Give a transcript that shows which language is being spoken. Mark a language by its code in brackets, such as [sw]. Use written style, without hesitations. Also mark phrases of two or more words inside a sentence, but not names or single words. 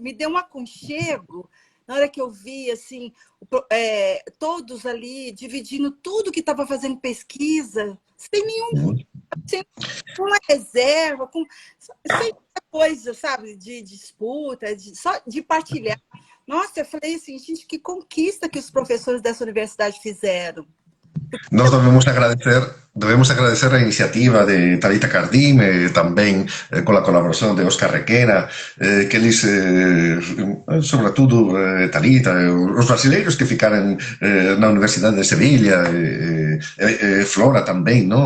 [pt] Me deu um aconchego na hora que eu vi assim, todos ali dividindo tudo que estava fazendo pesquisa, sem uma reserva, sem coisa, sabe, de disputa, só de partilhar. Nossa, eu falei assim, gente, que conquista que os professores dessa universidade fizeram. [gl] Nós debemos agradecer a iniciativa de Talita Cardim, tamén cola colaboración de Óscar Requena, que eles, sobre todo Talita, os brasileiros que ficaran na Universidade de Sevilla, Flora tamén, no?